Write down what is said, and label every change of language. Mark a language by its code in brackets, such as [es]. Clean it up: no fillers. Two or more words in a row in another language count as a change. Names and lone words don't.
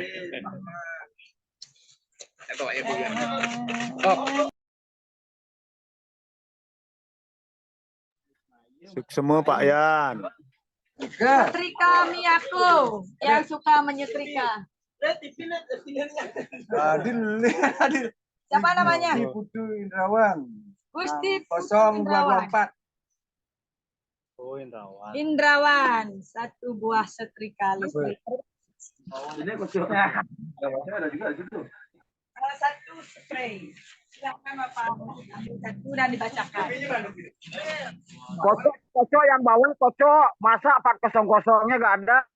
[id] Semua Pak Yan. Setrika Miyako yang suka menyetrika. Siapa namanya? Putu Indrawan. Gusti Indrawan. 024. Oh, Indrawan. Indrawan, satu buah setrika listrik. Ini kocok. Ada juga di situ. Satu spray. Silakan Bapak ambil satu dan dibacakan. Kocok yang bawah kocok. Masa 400-nya nggak ada?